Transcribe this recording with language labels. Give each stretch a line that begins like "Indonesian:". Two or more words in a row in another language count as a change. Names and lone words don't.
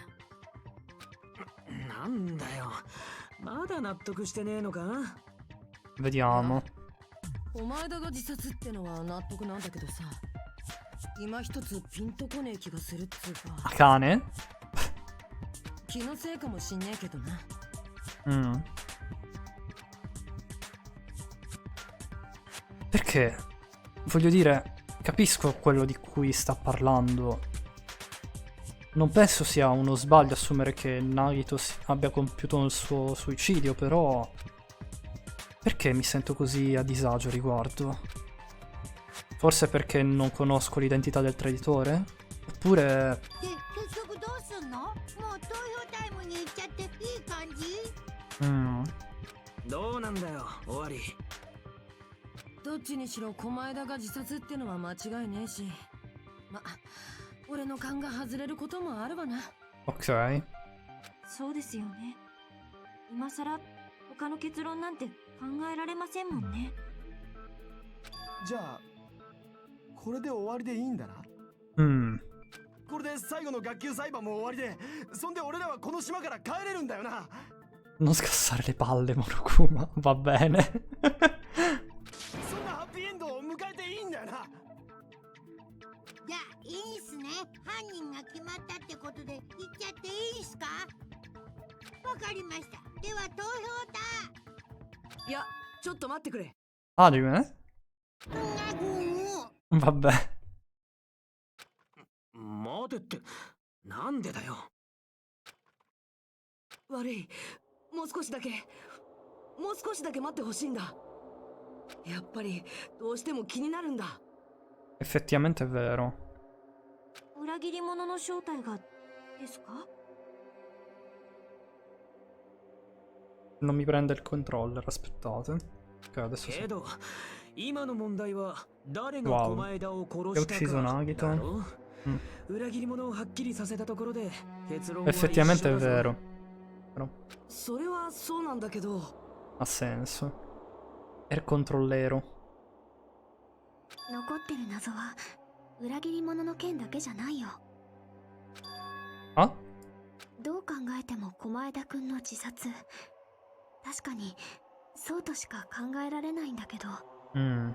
Japanese: なんだよ、まだ納得してねえのか。
Italian: Vediamo.
Japanese: 狛枝が自殺ってのは納得なんだけどさ、今一つピンとこねえ気がするっつうか。
Italian: Cane?
Japanese: 気のせいかもしんねえけどな。
Italian: Perché? Voglio dire, capisco quello di cui sta parlando. Non penso sia uno sbaglio assumere che Nagito abbia compiuto il suo suicidio, però... Perché mi sento così a disagio a riguardo? Forse perché non conosco l'identità del traditore? Oppure...
Japanese: 結局どうすんの？もう投票タイムに行っちゃっていい感じ？どうなんだよ終わり。どっちにしろ狛枝が自殺ってのは間違いねえし、ま、俺の勘が外れることもあるわな。
Italian: Ok.
Japanese: そうですよね。今さら他の結論なんて考えられませんもんね。じゃあこれで終わりでいいんだな。これで最後の学級裁判も終わりで、そんで俺らはこの島から帰れるんだよな。
Italian: Non scassare le palle, Monokuma. Va bene.
Japanese: そんなハッピーエンドを迎えていいんだよな。じゃあいいっすね。犯人が決まったってことで行っちゃっていいっすか？わかりました。では投票だ。いやちょっと待ってくれ。
Italian: Ah, di me? Vabbè.
Japanese: 待てってなんでだよ。悪い。もう少しだけ待ってほしいんだ。やっぱりどうしても気になるんだ。
Italian: Effettivamente è vero.
Japanese: 裏切り者の正体がですか？
Italian: Non mi prende il controller, aspettate. Ok, adesso
Japanese: け
Italian: sì.
Japanese: ど今の問題は誰が Wow. 狛枝を殺
Italian: Ho
Japanese: した
Italian: ucciso
Japanese: か
Italian: Nagito.
Japanese: だろ。 Mm. 裏切り者をはっきりさせたところで結論は一緒
Italian: Effettivamente è
Japanese: だぞ。
Italian: vero. Però
Japanese: それはそうなんだけど。
Italian: ha senso. È il controllero.
Japanese: 残ってる謎は裏切り者の件だけじゃないよ。 Ah? どう考えても狛枝くんの自殺。確かにそうとしか考えられないんだけど、 Mm.